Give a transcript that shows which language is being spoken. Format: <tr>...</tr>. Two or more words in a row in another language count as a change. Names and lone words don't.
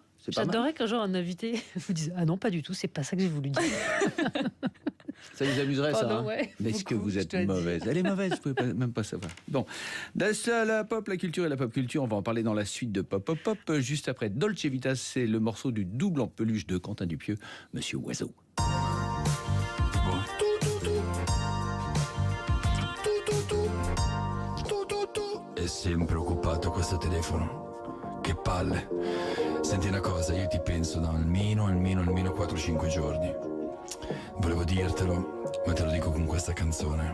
<fr>J'adorerais qu'un jour un invité vous dise ah non, pas du tout, c'est pas ça que j'ai voulu dire. Ça vous amuserait, ça, ouais, mais est-ce que vous êtes mauvaise? Elle est mauvaise, vous pouvez même pas savoir. Bon, la pop, la culture et la pop culture, on va en parler dans la suite de Pop. Juste après Dolce Vita, c'est le morceau du double en peluche de Quentin Dupieux, Monsieur Oiseau.</fr> <it>È sempre occupato questo telefono. Che palle. Senti una cosa, io ti penso da almeno 4-5 giorni. Volevo dirtelo, ma te lo dico con questa canzone.</it>